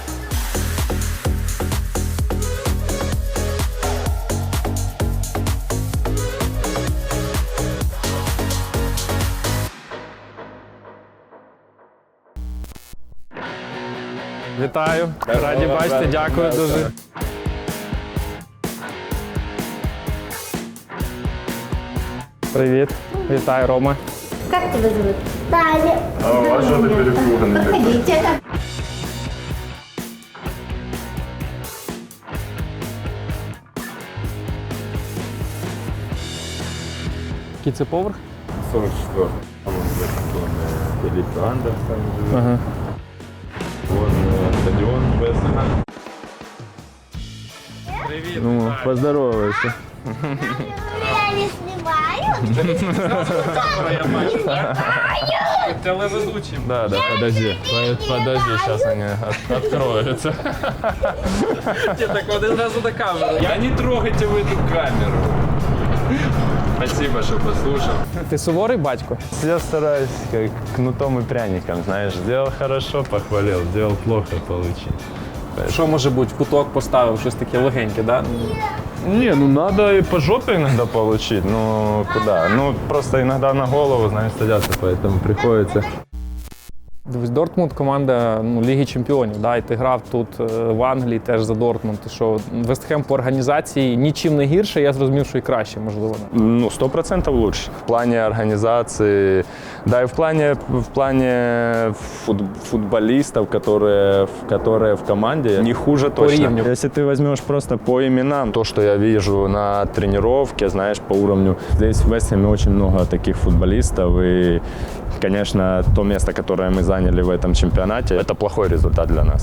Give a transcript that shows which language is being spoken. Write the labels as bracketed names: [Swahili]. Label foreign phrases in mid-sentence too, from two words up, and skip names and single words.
[Ukrainian] Вітаю, раді бачити, дякую дуже. Привіт, вітаю, Рома. [Russian] Как тебя зовут? Даня. А у вас что-то перепуганный. Ходите. [Ukrainian] Який це поверх? [Russian] 44. Там Филипп Андерсон живет. Ага. Вон стадион Вест-Хэм. [Ukrainian] Привіт, [Russian] Ну, поздоровайся. Я не снимаю. [Ukrainian] я бачу, так? Телеведучим. [Russian] Да, подожди. Подожди, сейчас они откроются. Я так один раз до камеру. Я не трогайте в эту камеру. Спасибо, что послушал. [Ukrainian] Ти суворий батько? [Russian] Я стараюсь как кнутом и пряником, знаешь. Сделал хорошо, похвалил, сделал плохо, получил. [Ukrainian] Що може бути? В куток поставив щось таке легеньке, да? [Russian] Не, ну надо и по жопе иногда получить, ну куда? Ну просто иногда на голову, знаешь, садятся, поэтому приходится. [Ukrainian] Дивись, Дортмунд – команда Ліги Чемпіонів, да? І ти грав тут в Англії теж за Дортмунд. І що Вест-Хем по організації нічим не гірше, я зрозумів, що і краще, можливо. [Russian] Ну, 100% лучше. В плане организации, да и в плане футболистов, которые в команде, не хуже точно. Если ты возьмешь просто по именам, то, что я вижу на тренировке, знаешь, по уровню, здесь в Вест-Хэме очень много таких футболистов, и, конечно, то место, которое мы заняли в этом чемпионате, это плохой результат для нас.